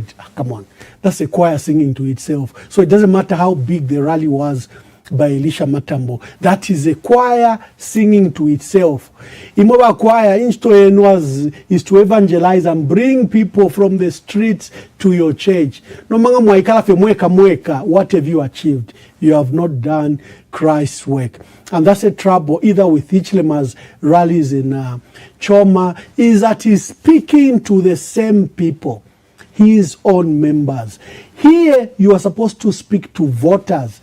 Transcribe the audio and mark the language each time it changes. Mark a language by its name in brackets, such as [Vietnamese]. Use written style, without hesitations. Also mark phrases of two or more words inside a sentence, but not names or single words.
[English] Come on, that's a choir singing to itself. So it doesn't matter how big the rally was by Elisha Matambo. That is a choir singing to itself. Imoba choir is to evangelize and bring people from the streets to your church. [Bemba] No manga mwaikala fe mweka, [English] what have you achieved? You have not done Christ's work. And that's a trouble either with Hichilema's rallies in Choma, is that he's speaking to the same people, his own members. Here, you are supposed to speak to voters.